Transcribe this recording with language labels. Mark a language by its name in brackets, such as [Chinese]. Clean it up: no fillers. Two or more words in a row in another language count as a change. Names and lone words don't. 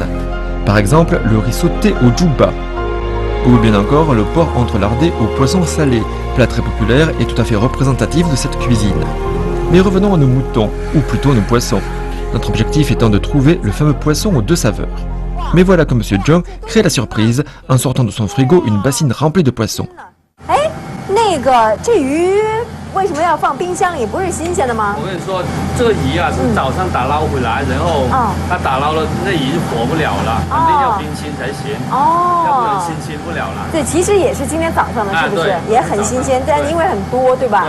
[French] Par exemple, le riz sauté au djouba, ou bien encore le porc entrelardé au poisson salé, plat très populaire et tout à fait représentatif de cette cuisine. Mais revenons à nos moutons, ou plutôt nos poissons. Notre objectif étant de trouver le fameux poisson aux 2 saveurs. Mais voilà que Monsieur Zhang crée la surprise en sortant de son frigo une bassine remplie de poissons. [Chinese] 哎，那个这鱼为什么要放冰箱里？不是新鲜的吗？我跟你说，这个鱼啊是早上打捞回来，然后它打捞了，那鱼就活不了了，肯定要冰清才行，要不然新鲜不了了。对，其实也是今天早上的，是不是？也很新鲜，但因为很多，对吧？